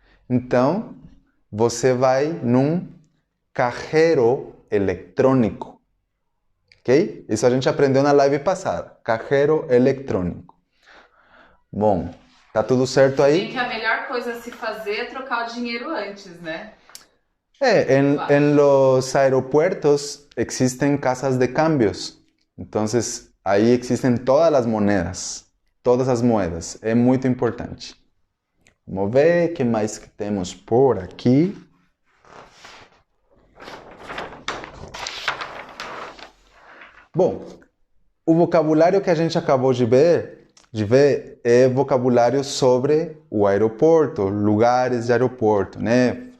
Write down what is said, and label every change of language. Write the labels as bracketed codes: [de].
[pt] Então, você vai num cajero eletrônico, ok? Isso a gente aprendeu na live passada, cajero eletrônico. Bom, tá tudo certo aí? Tem que a melhor coisa a se fazer é trocar o dinheiro antes, né? [es] En los aeropuertos existen casas de cambios. Entonces, ahí existen todas las monedas. [pt] Todas as moedas. É muito importante. Vamos ver o que mais que temos por aqui. Bom, o vocabulário que a gente acabou de ver é vocabulário sobre o aeroporto, lugares de aeroporto, né?